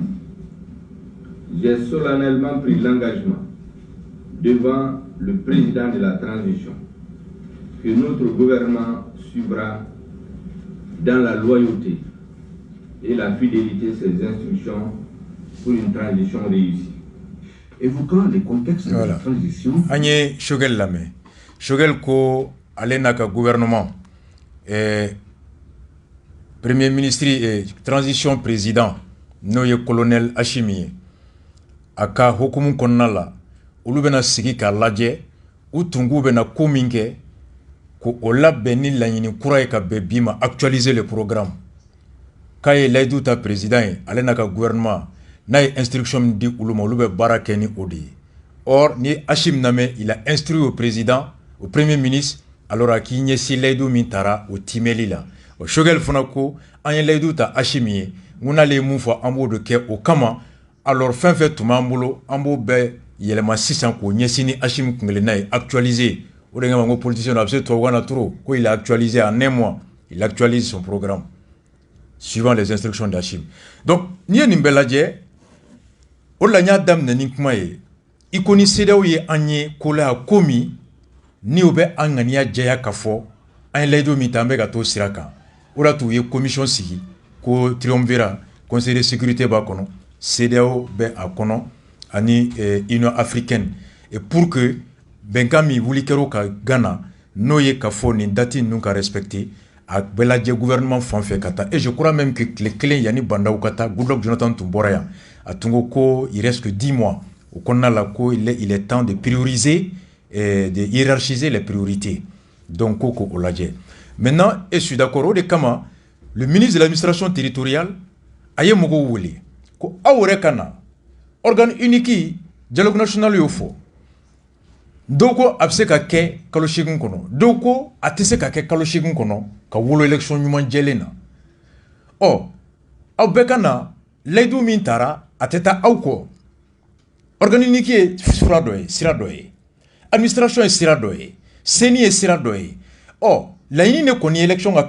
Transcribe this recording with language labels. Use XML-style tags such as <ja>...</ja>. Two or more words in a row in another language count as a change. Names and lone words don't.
<fr>J'ai solennellement pris l'engagement devant le président de la transition que notre gouvernement suivra dans la loyauté et la fidélité ses instructions pour une transition réussie. Évoquant les contextes de la transition... Agnès Shogel Lame.</fr> <bm>Shogel ko alenaka gouvernement</bm> <fr>premier ministre et transition président</fr> <bm>noye colonel Hachimi aka hukumu konnala ulu bena sigi ka lajɛ u tungu bena ko min kɛ ko o labɛn ni laɲini kura ye ka bɛn bi ma</bm> <fr>actualiser le programme</fr> <bm>k'a ye layidu ta président ye ale n'a ka gouvernement n'a ye instruction min di olu ma olu bɛ baara kɛ ni o de ye. Or ni Hachim Name</bm> <fr>il a instruit au président au premier ministre alors</fr> <bm>a k'i ɲɛsin layidu min taara o timɛli la o Shogel fana ko an ye layidu ta Hachim ye n ko n'ale ye mun fɔ an b'o de kɛ o kama alors fɛn fɛn tun b'an bolo an b'o bɛɛ yɛlɛma sisan k'o ɲɛsin ni Hachim kunkelenna ye actualiser. O de kama n ko politicien a bɛ se tubabukan na trop ko</bm> <fr>il a actualisé en un mois il actualise son programme suivant les instructions d'Hachim.</fr> <bm>Donc n'i ye nin bɛɛ lajɛ o de la n y'a daminɛ ni kuma ye i ko ni CEDEAO ye an ye ko la ko min ni o bɛ an ŋaniya jɛya k'a fɔ an ye layidu min ta an bɛ ka t'o sira kan o de y'a to u ye commission sigi ko</bm> <fr>triumvirat conseil de sécurité</fr> <bm>b'a kɔnɔ CEDEAO bɛ a kɔnɔ ani</bm> <fr>Union africaine et pour que</fr> <bm>bɛnkan min wuli kɛra ka Ghana n'o ye k'a fɔ nin date ninnu ka respecter a bɛɛ lajɛ gouvernement fan fɛ ka taa</bm> <fr>et je crois même que</fr> <bm>tile kelen yanni Bandaw ka taa Goodluck Jonathan tun bɔra yan a tun ko ko</bm> <fr>il reste que 10 mois au</fr> <bm>kɔnɔna la ko</bm> <fr>il est temps de prioriser de hiérarchiser les priorités</fr> <bm>donc ko o lajɛ</bm> <fr>maintenant et je suis d'accord</fr> <bm>o de kama</bm> <fr>le ministre de l'administration territoriale</fr> <bm>a ye mɔgɔw wele ko aw yɛrɛ ka na</bm> <fr>organe unique dialogue national</fr> <bm>y'o fɔ dɔw ko a bɛ se ka kɛ kalo 8 kɔnɔ dɔw ko a tɛ se ka kɛ kalo 8 kɔnɔ ka wolo élection ɲuman jɛlen na ɔ aw bɛɛ ka na layidu min taara a tɛ taa aw kɔ</bm> <fr>organe unique</fr> <bm>ye sira dɔ ye sira dɔ ye administration ye sira dɔ ye CENI ye sira dɔ ye ɔ laɲini de kɔni ye élection ka</bm>